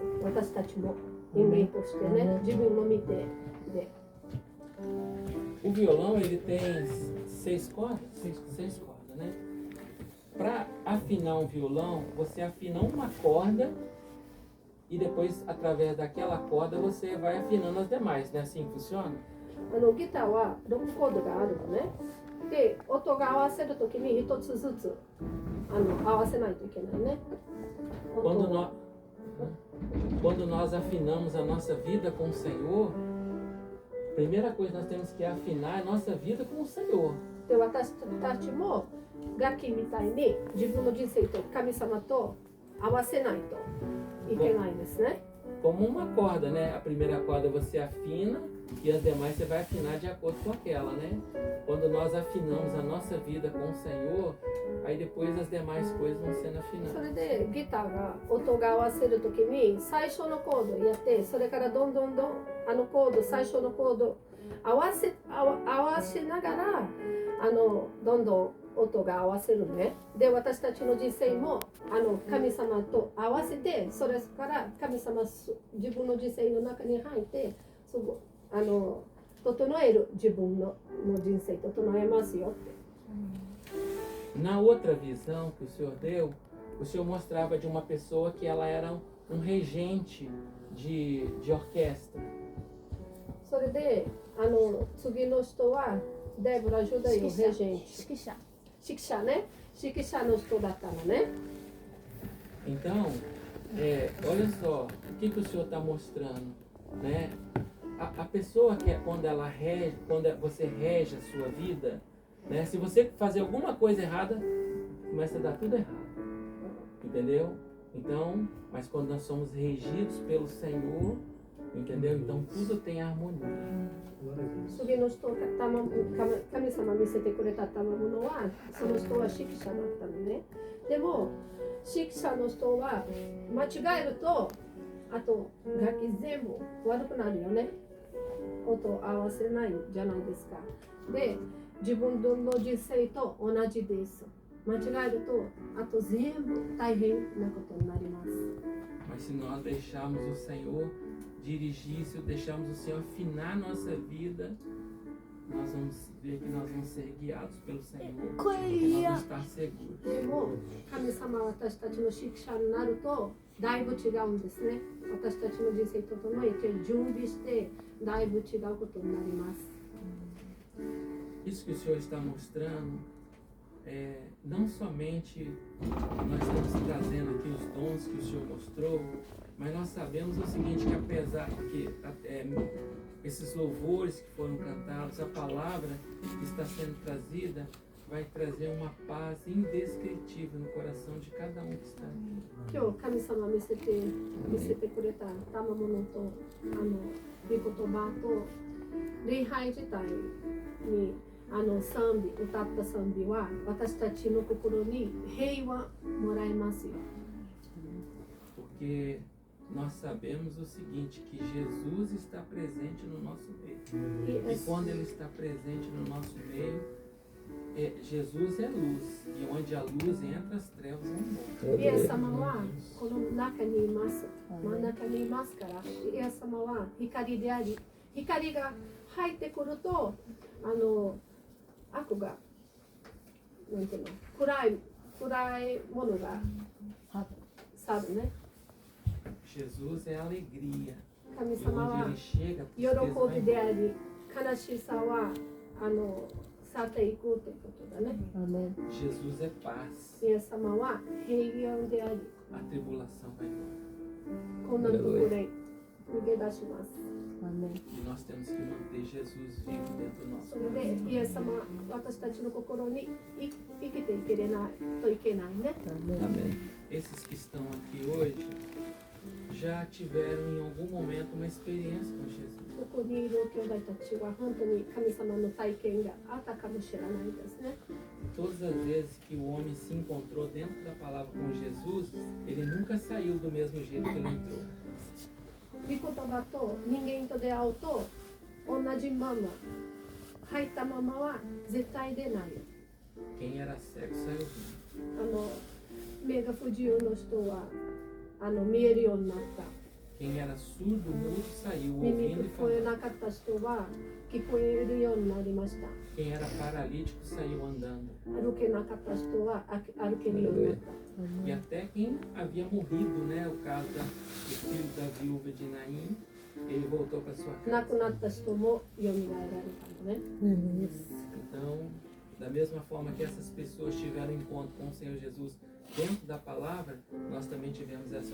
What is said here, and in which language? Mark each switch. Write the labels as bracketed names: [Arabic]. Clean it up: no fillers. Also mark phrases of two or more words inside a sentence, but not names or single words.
[Japanese] 私たちも人間としてね、自分の見てで。 [Portuguese] O violão ele tem 6 cordas? 6 cordas, né? Para afinar um violão, você afina uma corda e depois, através daquela corda, você vai afinando as demais, não é assim que funciona? [Japanese] ギターは6コードがあるのね。で、音が合わせるときに1つずつ合わせないといけないね。 [Portuguese] Quando nós afinamos a nossa vida com o Senhor, a primeira coisa que nós temos que afinar é a nossa vida com o Senhor. [Japanese] で、私たちも楽器みたいに自分の人生と神様と合わせないといけないですね。 [Portuguese] Como uma corda, né? A primeira corda você afina e as demais você vai afinar de acordo com aquela, né? Quando nós afinamos a nossa vida com o Senhor, aí depois as demais coisas vão sendo [Japanese] そ [Portuguese] afinadas. [Japanese] れでギターが音が合わせるときに最初のコードやって、それからどんどんコード最初のコード合わせながらどんどん音が合わせるね。で、私たちの人生も神様と合わせて、それから神様自分の人生の中に入って整える自分の人生整えますよって。 [Portuguese] Na outra visão que o Senhor deu, o Senhor mostrava de uma pessoa que ela era um regente de orquestra. [Japanese] それで次の人はデブラジュダイのレジェント。指揮者ね、指揮者の人だったのね。 [Portuguese] Então, olha só, o que o Senhor está mostrando, né? A pessoa que é quando ela rege, você rege a sua vida, né? Se você fazer alguma coisa errada, começa a dar tudo errado, entendeu? Então, mas quando nós somos regidos pelo Senhor, entendeu? Então tudo tem harmonia. [Japanese] 次の人神様見せてくれた賜物はその人は指揮者だったのね。でも指揮者の人は間違えるとあと楽器全部悪くなるよね。音を合わせないじゃないですか。で自分の人生と同じです。間違えるとあと全部大変なことになります。 [Portuguese] Mas se nós deixarmos o Senhor dirigir, se deixarmos o Senhor afinar nossa vida, nós vamos ver que nós vamos ser guiados pelo Senhor. Nós vamos estar seguros. [Japanese] でも神様は私たちの指揮者になるとだいぶ違うんですね。私たちの人生と整えて準備してだいぶ違うことになります。 [Portuguese] Isso que o Senhor está mostrando, não somente nós estamos trazendo aqui os dons que o Senhor mostrou, mas nós sabemos o seguinte, que apesar que esses louvores que foram cantados, a palavra que está sendo trazida, vai trazer uma paz indescritível no coração de cada um que está aqui. [Japanese] 今日神様見せてくれた賜物と御言葉と礼拝自体に賛美歌った賛美は私たちの心に平和もらえますよ。 [Portuguese] Porque nós sabemos o seguinte, que Jesus está presente no nosso meio. E quando Ele está presente no nosso meio, Jesus é luz. E onde a luz entra, as trevas vão embora. [Japanese] イエス様はこの中にいます。真ん中にいますから、イエス様は光であり、光が入ってくると、悪が、なんていうの、暗いものが去るね。 [Portuguese] Jesus é alegria. [Japanese] 神 [Portuguese] E [Japanese] 様は [Portuguese] onde Ele chega, a [Japanese] 喜 [Portuguese] tristeza vai [Japanese] びで [Portuguese] embora. [Japanese] あり、悲しさは去っていくということだね。 [Portuguese] Jesus é paz. [Japanese] イエス様は平安であり、 [Portuguese] A tribulação vai embora. [Japanese] こんなところで逃げ出します。 [Portuguese] E nós temos que manter Jesus vivo dentro do nosso [Japanese] それでイエス様は私たちの心に生きていけないといけないね。 [Portuguese] Esses que estão aqui hoje já tiveram em algum momento uma experiência com Jesus. [Japanese] ここにいる兄弟たちは本当に神様の体験があったかもしれないですね。 [Portuguese] Todas as vezes que o homem se encontrou dentro da palavra com Jesus, ele nunca saiu do mesmo jeito que ele entrou. [Japanese] 御言葉と人間と出会うと同じまま入ったままは絶対出ない。 [Portuguese] Quem era cego saiu vendo. [Japanese] 目が不自由の人は見えるようになった。 [Portuguese] Quem era surdo, mudo, saiu [Japanese] 耳 [Portuguese] ouvindo [Japanese] 聞 [Portuguese] e [Japanese] こえ [Portuguese] falando. [Japanese] なかった人は聞こえるようになりました。 [Portuguese] Quem era paralítico saiu andando. [Japanese] 歩けなかった人は歩けるようになった。 [Portuguese] E até quem havia morrido, né? O caso do filho da viúva de Naim, ele voltou para sua [Japanese] 亡 [Portuguese] casa. [Japanese] くなった人も蘇られたのね。 [Portuguese] Então, da mesma forma que essas pessoas tiveram encontro com o Senhor Jesus dentro da palavra, nós também tivemos essa